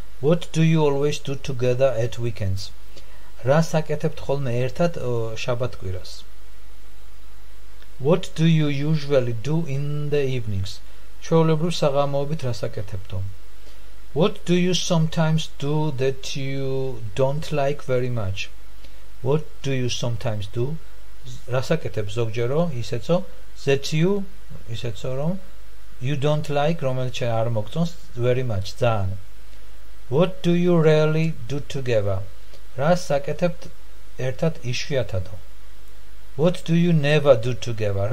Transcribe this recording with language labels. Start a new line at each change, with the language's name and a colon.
English: What do you always do together at weekends?
Georgian: რას აკეთებთ ხოლმე ერთად შაბათ-კვირას?
English: What do you usually do in the evenings?
Georgian: ჩვეულებრივ საღამოობით რას აკეთებთო?
English: What do you sometimes do that you don't like very much? What do you sometimes do?
Georgian: რას აკეთებ ზოგჯერო ისეცო
English: that you
Georgian: ისეცო რომ
English: you don't like
Georgian: რომელიც არ მოგწონს
English: very much
Georgian: ძალიან.
English: What do you rarely do together?
Georgian: რას აკეთებთ ერთად იშვიათადო?
English: What do you never do together?